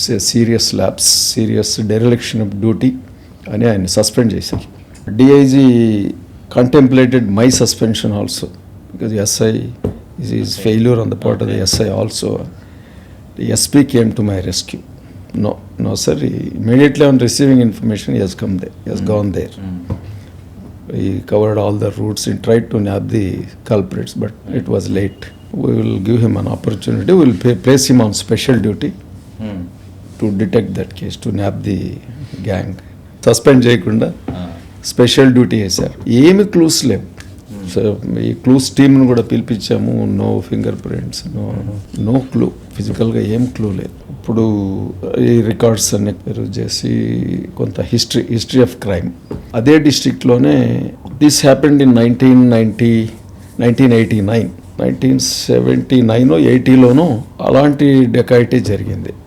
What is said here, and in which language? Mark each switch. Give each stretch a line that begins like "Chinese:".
English: serious lapse, serious dereliction of duty
Telugu: అని ఆయన suspend చేశారు.
English: DIG contemplated my suspension also, because SI is failure on the part of the SI also. SP came to my rescue. No sir, immediately on receiving information he has come there, he has gone there. He covered all the routes and tried to nab the culprits, but it was late. We will give him an opportunity, we will place him on special duty to detect that case, to nab the gang.
Telugu: Suspend చేయకుండా special duty చేశారు. ఏమి clues లేవు. So ఈ clues టీమ్ను కూడా పిలిపించాము.
English: no fingerprints, no clue,
Telugu: ఫిజికల్గా ఏం clue లేదు. ఇప్పుడు ఈ రికార్డ్స్ అన్ని పెరుగు చేసి కొంత హిస్టరీ ఆఫ్ క్రైమ్ అదే డిస్ట్రిక్ట్లోనే
English: this happened in 1989,
Telugu: 1979 80లోనూ అలాంటి డెకాయిటీ జరిగింది.